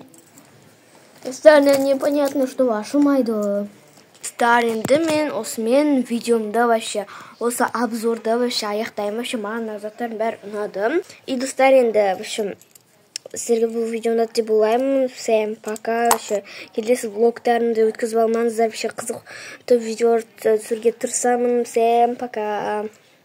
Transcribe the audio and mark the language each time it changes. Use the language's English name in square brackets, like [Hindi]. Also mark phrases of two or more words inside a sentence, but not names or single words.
[Russian] Достар, непонятно, что ашылмайды. [Kazakh] Достар, енді мен осымен видеомда вообще, осы обзорда вообще аяқтаймын. Вообще, маған заттардың бәрі ұнады. И достар, енді вообще сіздерге бұл видеоны деп ойлаймын. [Russian] Всем пока. [Kazakh] Вообще келесі влогтарымды өткізіп алмаңыздар. Вообще қызықты видеолар түсіруге тырысамын. [Russian] Всем пока.